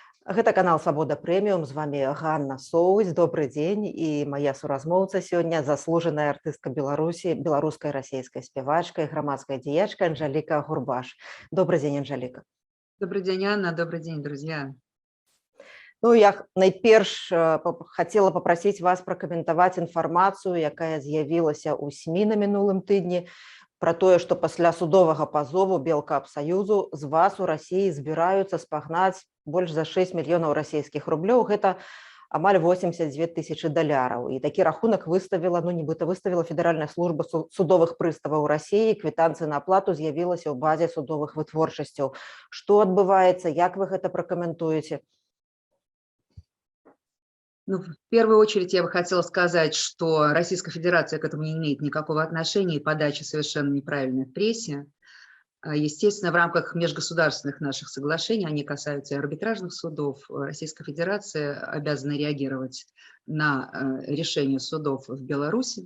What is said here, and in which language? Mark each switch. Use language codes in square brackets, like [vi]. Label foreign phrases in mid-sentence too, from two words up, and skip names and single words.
[be] Гэта канал Свабода Прэміум, з вами Ганна Соўць. Добры дзень, і мая суразмоўца сёння заслужаная артыстка Беларусі, беларуская расейская спявачка і грамадская дзеячка Анжеліка Гурбаш. Добрый дзень, Анжеліка. [ru] Добрый день, Анна. Добрый день, друзья. [be] Ну, я найперш хацела папрасіць вас пракаментаваць інфармацыю, якая з'явілася ў СМІ на мінулым тыдні, про тое, што пасля судовага пазову Белкапсаюзу з вас у Расіі збіраюцца спагнаць больш за 6 мільёнаў расійскіх рублёў. Гэта амаль 82 тысячы даляраў. І такі рахунак выставіла, нібыта выставіла Федэральная служба судовых прыставаў Расіі. Квітанцыя на аплату з'явілася ў базе судовых вытворчасцяў. Што адбываецца, як вы гэта пракаментуеце? Ну, [ru] в первую очередь я бы хотела сказать, что Российская Федерация к этому не имеет никакого отношения, и подача совершенно неправильная в прессе. Естественно, в рамках межгосударственных наших соглашений, они касаются и арбитражных судов, Российская Федерация обязана реагировать на решение судов в Беларуси.